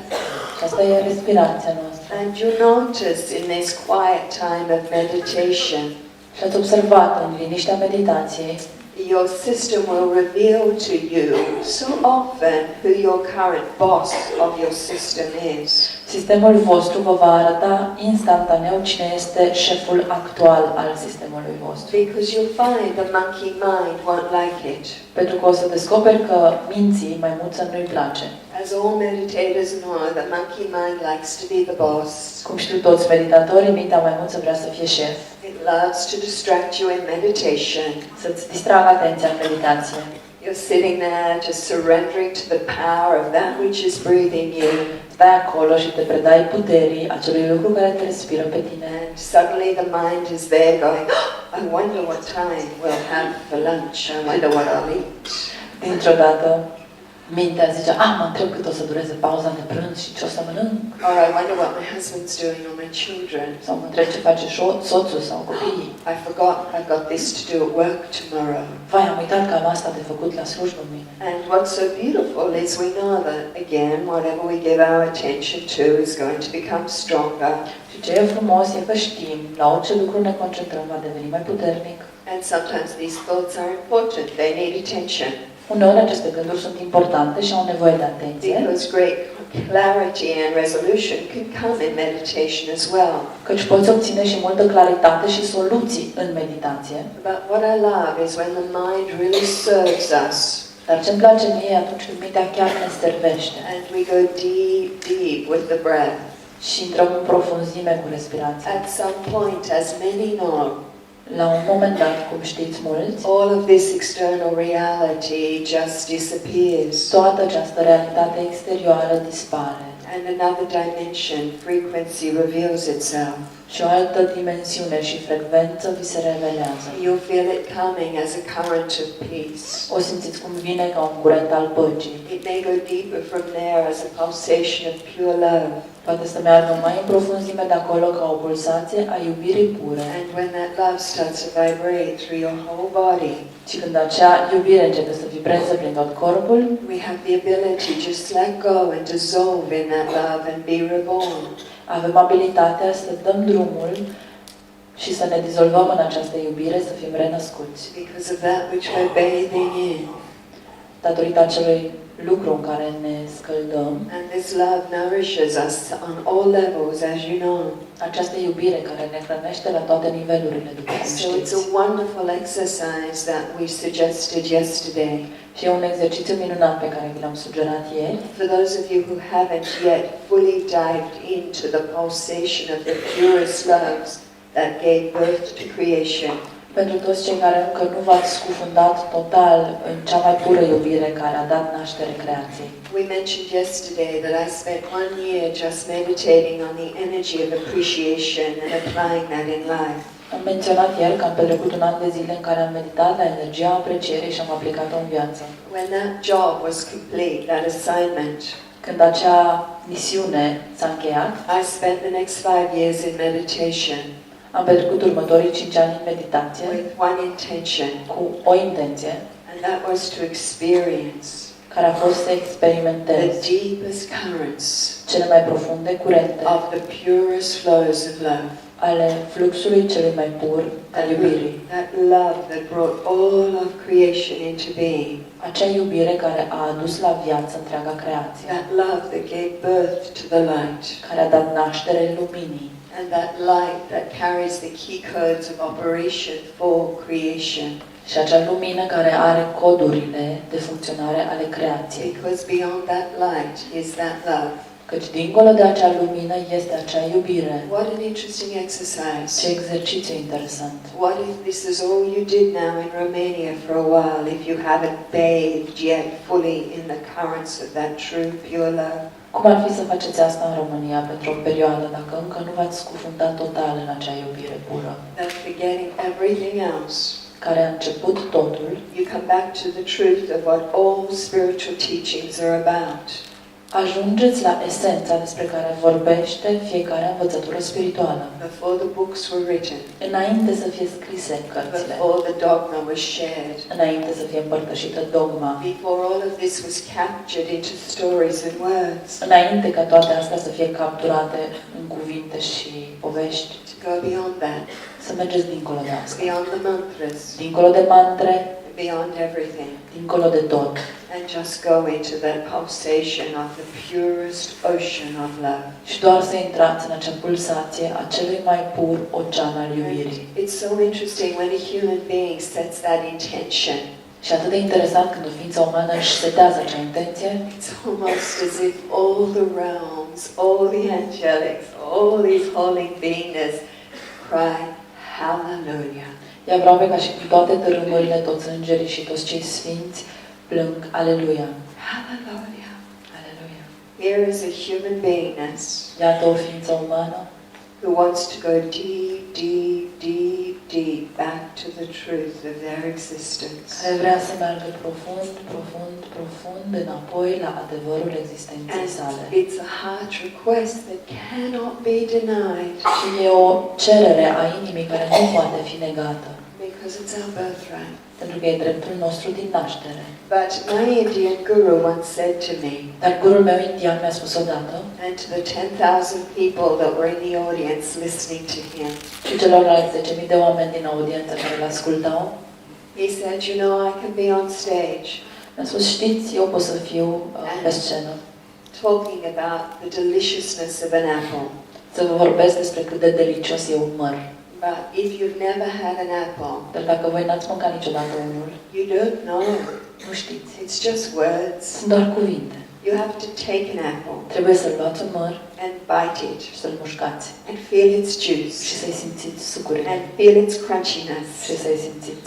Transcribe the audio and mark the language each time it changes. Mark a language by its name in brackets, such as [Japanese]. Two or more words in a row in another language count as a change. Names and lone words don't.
[Romanian] Și asta e respirația noastră. [English] And you notice in this quiet time of meditation. [Romanian] Și ați observat în liniștea meditației. [English] Your system will reveal to you so often who your current boss of your system is. [Romanian] Sistemul vostru vă va arăta instantaneu cine este șeful actual al sistemului vostru. [English] Because you'll find the monkey mind won't like it. [Romanian] Pentru că o să descoperi că minții maimuță nu-i place. [English] As all meditators know, the monkey mind likes to be the boss. [Romanian] Cum știu toți meditatorii, mintea maimuță vrea să fie șef. [English] It loves to distract you in meditation. [Romanian] Să-ți distragă atenția în meditație. [English] You're sitting there just surrendering to the power of that which is breathing you. [Romanian] Stai acolo și te predai puterii acelui lucru care te respiră pe tine. [English] And suddenly the mind is there going, oh, I wonder what time we'll have for lunch. I wonder what I'll eat. [Romanian] Dintr-o dată, mintea zice, mă întreb cât o să dureze pauza de prânz și ce o să mănânc. [English] Or I wonder what my husband's doing or my children. [Romanian] Sau mă întreb ce face soțul sau copiii. [English] I forgot I've got this to do at work tomorrow. [Romanian] Vai, am uitat că am asta de făcut la slujbă mâine. [English] And what's so beautiful is we know that, again, whatever we give our attention to is going to become stronger. [Romanian] Și ce e frumos e că știm, la orice lucru ne concentrăm, va deveni mai puternic. [English] And sometimes these thoughts are important. They need attention. [Romanian] Uneori aceste gânduri sunt importante și au nevoie de atenție. [English] Because great clarity and resolution can come in meditation as well. [Romanian] Căci poți obține și multă claritate și soluții în meditație. [English] But what I love is when the mind really serves us. [Romanian] Dar ce-mi place mie atunci când mintea chiar ne servește. [English] And we go deep, deep with the breath. [Romanian] Și intrăm în profunzime cu respirația. [English] At some point, as many know, [Romanian] la un moment dat, cum știți mulți, [English] all of this external reality just disappears. [Romanian] Toată această realitate exterioară dispare. [English] And another dimension, frequency, reveals itself. [Romanian] Și o altă dimensiune și frecvență vi se revelează. [English] You'll feel it coming as a current of peace. [Romanian] O simțiți cum vine ca un curent al păcii. [English] It may go deeper from there as a pulsation of pure love. [Romanian] Poate să meargă mai în profunzime de acolo ca o pulsație a iubirii pure. [English] And when that love starts to vibrate through your whole body, [Romanian] și când acea iubire începe să vibreze prin tot corpul, [English] we have the ability just let go and dissolve in that love and be reborn. [Romanian] Avem abilitatea să dăm drumul și să ne dizolvăm în această iubire, să fim renăscuți. [English] Because of that which we're bathing in. [Romanian] Datorită acelui lucru în care ne scăldăm. [English] And this love nourishes us on all levels, as you know. [Romanian] Această iubire care ne hrănește la toate nivelurile, după cum [English] So it's [Romanian] știți. [English] a wonderful exercise that we suggested yesterday. [Romanian] Și e un exercițiu minunat pe care vi l-am sugerat ieri. [English] For those of you who haven't yet fully dived into the pulsation of the purest loves that gave birth to creation. [Romanian] Pentru toți cei care încă nu v-ați scufundat total în cea mai pură iubire care a dat naștere creației. [English] We mentioned yesterday that I spent 1 year just meditating on the energy of appreciation and applying that in life. [Romanian] Am menționat ieri că am petrecut un an de zile în care am meditat la energia aprecierii și am aplicat-o în viață. [English] When that job was complete, that assignment, [Romanian] Când acea misiune s-a încheiat, [English] I spent the next 5 years in meditation [Romanian] am petrecut următorii 5 ani în meditație [English] with one intention, [Romanian] cu o intenție [English] and that was to experience [Romanian] care a fost să [English] the [Romanian] experimentez [English] deepest currents [Romanian] cele mai profunde curente [English] of the purest flows of love. [Romanian] ale fluxului celui mai pur al iubirii. [English] That love that brought all of creation into being. [Romanian] Acea iubire care a adus la viață întreaga creație, [English] That love that gave birth to the light. [Romanian] care a dat naștere luminii [English] And that light that carries the key codes of operation for creation. [Romanian] și acea lumină care are codurile de funcționare ale creației. [English] Because beyond that light is that love. [Romanian] Căci dincolo de acea lumină este acea iubire. [English] What an interesting exercise. [Romanian] Ce exercițiu interesant. [English] What if this is all you did now in Romania for a while, if you haven't bathed yet fully in the currents of that true pure love? [Romanian] Cum ar fi să faceți asta în România pentru o perioadă dacă încă nu v-ați scufundat total în acea iubire pură, [English] That forgetting everything else, [Romanian] care a început totul, [English] you come back to the truth of what all spiritual teachings are about. [Romanian] ajungeți la esența despre care vorbește fiecare învățătură spirituală. [English] Before the books were written, [Romanian] Înainte să fie scrise cărțile, [English] before the dogma was shared, [Romanian] înainte să fie împărtășită dogma, [English] before all of this was captured into stories and words, [Romanian] înainte ca toate astea să fie capturate în cuvinte și povești, [English] to go beyond that, [Romanian] să mergeți dincolo de asta, [English] beyond the mantras, [Romanian] dincolo de mantre, [English] beyond everything, [Romanian] dincolo de tot, [English] and just go into that pulsation of the purest ocean of love. [Romanian] și doar să intrați în acea pulsație a celui mai pur ocean al iubirii. [English] It's so interesting when a human being sets that intention. [Romanian] Și atât de interesant când o ființă umană își setează acea intenție, [English] It's almost as if all the realms, all the angelics, all these holy beingness cry, Hallelujah. [Romanian] e aproape ca și cu toate tărâmurile, toți îngerii și toți cei sfinți plâng Aleluia. [English] Hallelujah. [Romanian] Aleluia. [English] Here is a human beingness [Romanian] Iată o ființă umană [English] who wants to go deep, deep, deep, deep back to the truth of their existence. [Romanian] care vrea să meargă profund, profund, profund înapoi la adevărul existenței [English] And [Romanian] sale. [English] it's a heart request that cannot be denied [Romanian] Și e o cerere a inimii care nu poate fi negată, [English] because it's our birthright. [Romanian] pentru că e dreptul nostru din naștere. [English] But my Indian guru once said to me, [Romanian] Dar gurul meu indian mi-a spus odată, [English] and to the 10,000 people that were in the audience listening to him, [Romanian] și celorlalți 10.000 de oameni din audiență care îl ascultau, [English] he said, you know, I can be on stage [Romanian] mi-a spus, știți, eu pot să fiu pe scenă, [English] talking about the deliciousness of an apple. [Romanian] să vă vorbesc despre cât de delicios e un măr. [English] But if you've never had an apple, [Romanian] Dar dacă voi n-ați mâncat niciodată unul, [English] you don't know. [Romanian] nu știți. [English] It's just words. [Romanian] Sunt doar cuvinte. [English] You have to take an apple [Romanian] Trebuie să luați un măr [English] and bite it [Romanian] și să-l mușcați [English] and feel its juice [Romanian] și să-i simțiți sucurile [English] and feel its crunchiness [Romanian] și să-i simțiți